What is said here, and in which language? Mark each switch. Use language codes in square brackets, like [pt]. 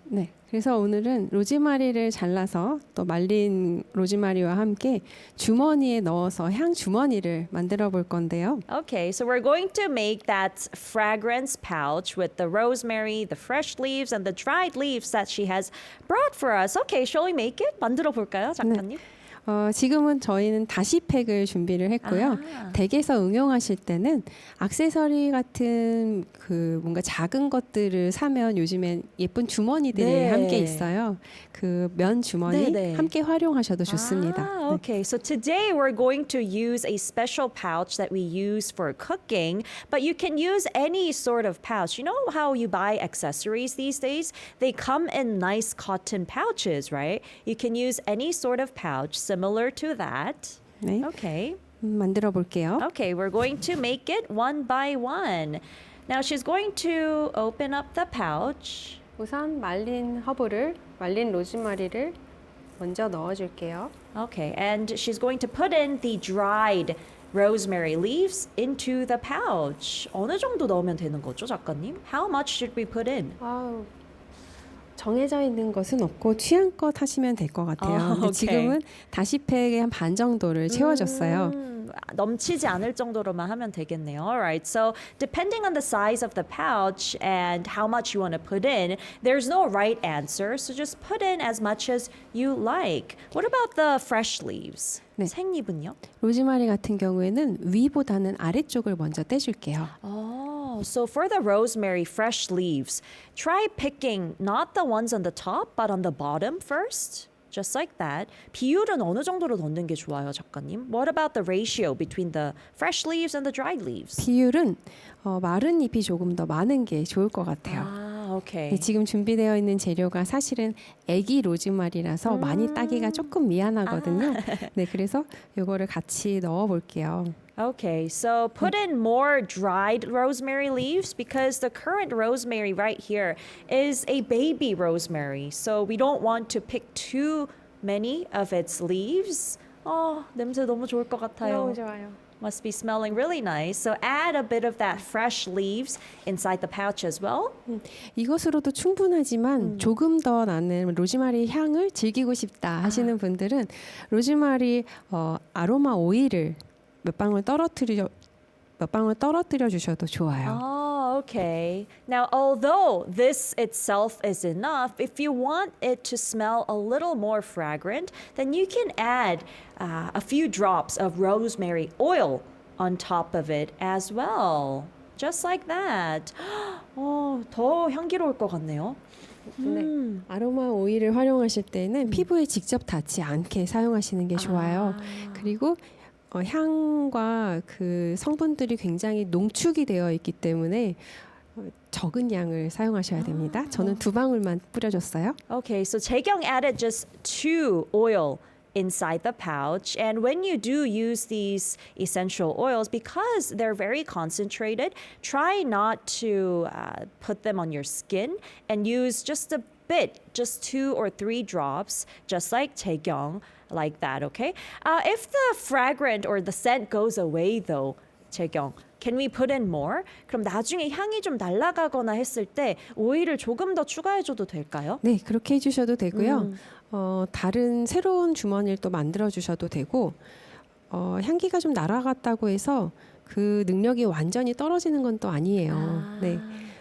[ko] 네. 그래서 오늘은 로즈마리를 잘라서 또 말린 로즈마리와 함께 주머니에 넣어서 향 주머니를 만들어 볼 건데요. [en] Okay, so we're going to make that fragrance pouch with the rosemary, the fresh leaves, and the dried leaves that she has brought for us. Okay, shall we make it? [ko] 만들어 볼까요, 작가님? 지금은 저희는 다시팩을 준비를 했고요. 댁에서 응용하실 때는 액세서리 같은 그 뭔가 작은 것들을 사면 요즘엔 예쁜 주머니들이 네. 함께 있어요. 그 면 주머니 네. 함께 활용하셔도 좋습니다. 네. [en] Okay, so today we're going to use a special pouch that we use for cooking, but you can use any sort of pouch. You know how you buy accessories these days? They come in nice cotton pouches, right? You can use any sort of pouch similar to that. [ko] 네. [en] Okay. [ko] 만들어 볼게요. [en] Okay, we're going to make it one by one. Now she's going to open up the pouch. [ko] 우선 말린 로즈마리를 먼저 넣어줄게요. [en] Okay, and she's going to put in the dried rosemary leaves into the pouch. [ko] 어느 정도 넣으면 되는 거죠, 작가님? [en] How much should we put in? [ko] 정해져 있는 것은 없고 취향껏 하시면 될 것 같아요. 근데 지금은 다시팩의 한 반 정도를 채워줬어요. 넘치지 않을 정도로만 하면 되겠네요. [en] Alright, so depending on the size of the pouch and how much you want to put in, there's no right answer. So just put in as much as you like. What about the fresh leaves? [ko] 네. 생잎은요? 로즈마리 같은 경우에는 위보다는 아래쪽을 먼저 떼줄게요. [en] So for the rosemary fresh leaves, try picking not the ones on the top, but on the bottom first. Just like that. [ko] 비율은 어느 정도로 넣는 게 좋아요, 작가님? [en] What about the ratio between the fresh leaves and the dried leaves? [ko] 비율은 마른 잎이 조금 더 많은 게 좋을 것 같아요. [en] Okay. [ko] 네, 지금 준비되어 있는 재료가 사실은 애기 로즈마리라서 많이 따기가 조금 미안하거든요. 네, 그래서 이거를 같이 넣어 볼게요. [en] Okay, so put in more dried rosemary leaves because the current rosemary right here is a baby rosemary. So we don't want to pick too many of its leaves. [ko] 냄새 너무 좋을 것 같아요. 좋아요. [en] Must be smelling really nice. So add a bit of that fresh leaves inside the pouch as well. [ko] 이것으로도 충분하지만 조금 더 나는 로즈마리 향을 즐기고 싶다 하시는 분들은 로즈마리 아로마 오일을 몇 방울 떨어뜨려 주셔도 좋아요. [en] Okay. Now, although this itself is enough, if you want it to smell a little more fragrant, then you can add a few drops of rosemary oil on top of it as well. Just like that. [ko] 더 향기로울 것 같네요. 네. 아로마 오일을 활용하실 때는 피부에 직접 닿지 않게 사용하시는 게 좋아요. 그리고 향과 그 성분들이 굉장히 농축이 되어 있기 때문에 적은 양을 사용하셔야 됩니다. 저는 2방울만 뿌려줬어요. [en] Okay, so Taekyung added just 2 oil inside the pouch. And when you do use these essential oils, because they're very concentrated, try not to put them on your skin and use just a bit, just 2 or 3 drops, just like Taekyung, like that, okay? If the fragrant or the scent goes away though, Taekyung, can we put in more? [ko] 그럼 나중에 향이 좀 날아가거나 했을 때 오일을 조금 더 추가해줘도 될까요? 네, 그렇게 해주셔도 되고요. 다른 새로운 주머니를 또 만들어 주셔도 되고 향기가 좀 날아갔다고 해서 그 능력이 완전히 떨어지는 건 또 아니에요. 네.